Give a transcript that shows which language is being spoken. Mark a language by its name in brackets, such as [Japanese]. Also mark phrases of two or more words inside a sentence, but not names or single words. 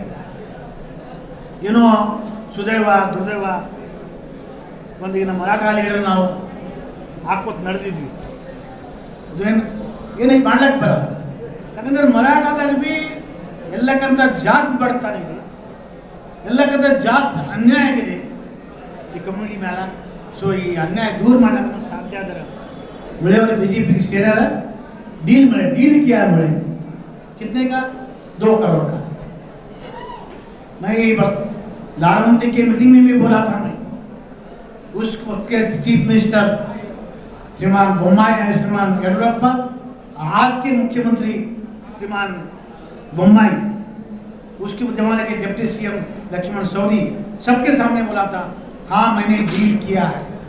[Kannada] ಏನೋ ಸುದೈವ ದುರ್ದೈವ ಒಂದಿಗೆ ನಮ್ಮ ಮರಾಠ ಅಲಿಗರು ನಾವು ಹಾಕೋದು ನಡೆದಿದ್ವಿ. ಅದೇನು ಏನಾಗಿ ಮಾಡ್ಲಿಕ್ಕೆ ಬರಲ್ಲ. ಯಾಕಂದ್ರೆ ಮರಾಠದಾಗ ಭೀ ಎಲ್ಲಕ್ಕಿಂತ ಜಾಸ್ತಿ ಬಡ್ತಾನೆ ಇದೆ, ಎಲ್ಲಕ್ಕಿಂತ ಜಾಸ್ತಿ ಅನ್ಯಾಯ ಆಗಿದೆ ಈ ಕಮ್ಯುನಿಟಿ ಮೇಲೆ. ಸೊ ಈ ಅನ್ಯಾಯ ದೂರ ಮಾಡ್ಲಿಕ್ಕೆ ಸಾಧ್ಯ ಆದ್ರೆ [Hindi] मुझे बीजेपी की सेना डील मिले, डील किया मुझे कितने का 2 करोड़ का. मैं ये बस लाड़वंती के मीटिंग में भी बोला था. मैं उस वक्त के [English] chief minister [Hindi] श्रीमान बोम्माई, श्रीमान येडियुरप्पा, आज के मुख्यमंत्री श्रीमान बोम्माई, उसके जमाने के [English] deputy CM [Hindi] लक्ष्मण सवदी, सबके सामने बोला था हाँ मैंने डील किया है.